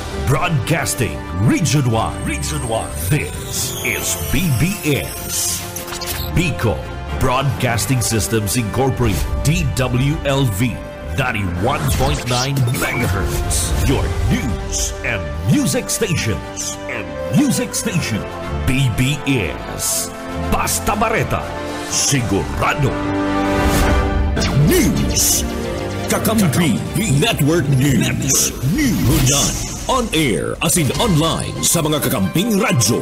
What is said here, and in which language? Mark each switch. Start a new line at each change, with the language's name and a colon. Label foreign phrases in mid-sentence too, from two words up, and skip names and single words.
English: Broadcasting Region 1. Region 1. This is BBS. Bicol Broadcasting Systems Incorporated. DWLV 91.9 MHz. Your news and music stations.
Bikol: BBS. Basta Bareta. Sigurado. News. Kakampi Network News. Hunyan.
English: On air as in online
Bikol: sa mga kakamping radyo.